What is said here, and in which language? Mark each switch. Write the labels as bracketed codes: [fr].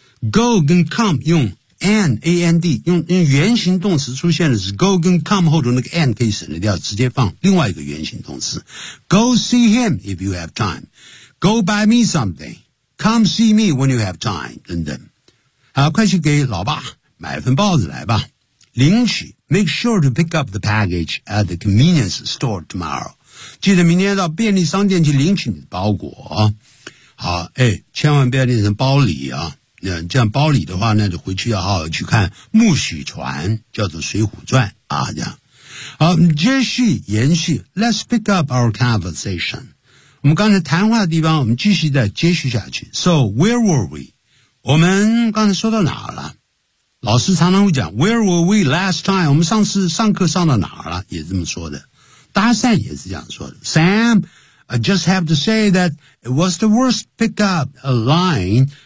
[zh] Go 跟 come 用。And, A-N-D, 用原型动词出现的是 go 跟 come 后头那个 and 可以省得掉，直接放另外一个原型动词。 [en] Go see him if you have time. Go buy me something. Come see me when you have time, [zh] 等等。好，快去给老爸买份报纸来吧。领取 [en] ,make sure to pick up the package at the convenience store tomorrow. [zh] 记得明天到便利商店去领取你的包裹。好，哎，千万不要念成包里啊。那这样包里的话呢，就回去要好好去看木许传，叫做《水浒传》啊，这样。好，接续延续 [en] ，Let's pick up our conversation。 [zh] 我们刚才谈话的地方，我们继续再接续下去。 [en] So where were we？ [zh] 我们刚才说到哪儿了？老师常常会讲 [en] ，Where were we last time？ [zh] 我们上次上课上到哪儿了？也这么说的。搭讪也是这样说的。 [en] Sam， I just have to say that it was the worst pick up a line。